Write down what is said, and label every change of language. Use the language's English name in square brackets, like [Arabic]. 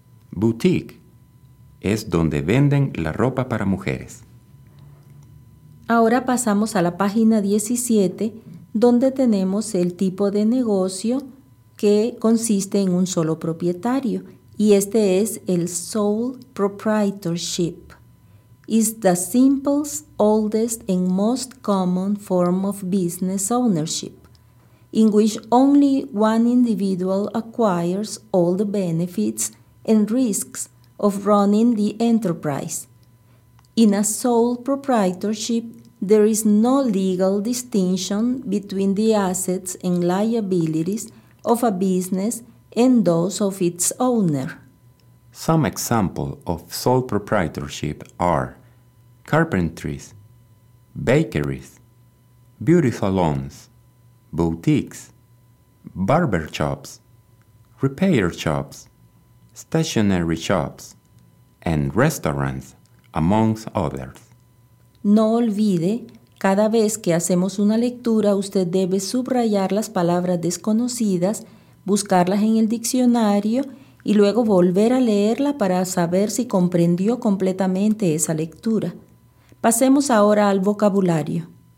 [Spanish] Boutique, es donde venden la ropa para mujeres. Ahora pasamos a la página 17, donde tenemos el tipo de negocio que consiste en un solo propietario, y este es el sole proprietorship. [English] It's the simplest, oldest, and most common form of business ownership, in which only one individual acquires all the benefits and risks of running the enterprise. In a sole proprietorship, there is no legal distinction between the assets and liabilities of a business and those of its owner. Some examples of sole proprietorship are carpentries, bakeries, beauty salons, boutiques, barber shops, repair shops, stationery shops, and restaurants, amongst others. [Spanish] No olvide, cada vez que hacemos una lectura, usted debe subrayar las palabras desconocidas, buscarlas en el diccionario y luego volver a leerla para saber si comprendió completamente esa lectura. Pasemos ahora al vocabulario.